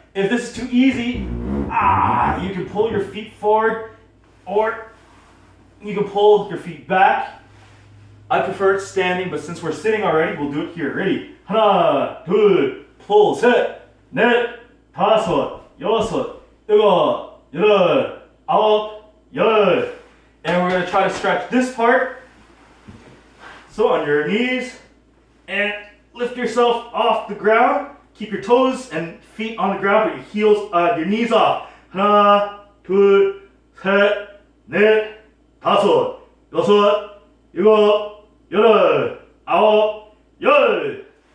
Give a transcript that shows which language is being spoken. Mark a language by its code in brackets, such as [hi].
[en] If this is too easy, you can pull your feet forward, or you can pull your feet back. I prefer standing, but since we're sitting already, we'll do it here. Ready? [ko] 하나, 둘, pull, 셋, 넷, 다섯, 여섯, 일곱, 여덟, 아홉, 열. [en] And we're going to try to stretch this part. So on your knees, and lift yourself off the ground. Keep your toes and feet on the ground, but your heels, your knees off. [ko] 하나, 둘, 셋, 넷, 다섯, 여섯, 일곱, 여덟, 아홉, 열.